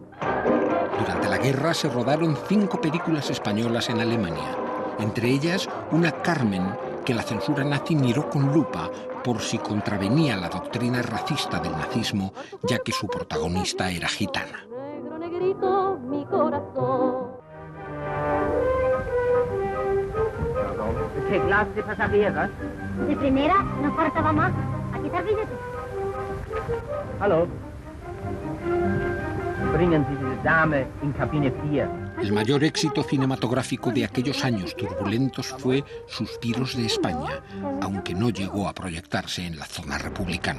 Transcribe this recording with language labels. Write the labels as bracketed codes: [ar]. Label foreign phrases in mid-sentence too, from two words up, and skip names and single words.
[es] Durante la guerra se rodaron 5 películas españolas en Alemania, entre ellas una Carmen que la censura nazi miró con lupa por si contravenía la doctrina racista del nazismo, ya que su protagonista era gitana. Negro, negrito, mi corazón. ¿Qué clase de pasajeros? De primera, no faltaba más. Aquí está el billete. [de] Hallo. Bringen Sie diese Dame in Kabine 4. [es] El mayor éxito cinematográfico de aquellos años turbulentos fue Suspiros de España, aunque no llegó a proyectarse en la zona republicana.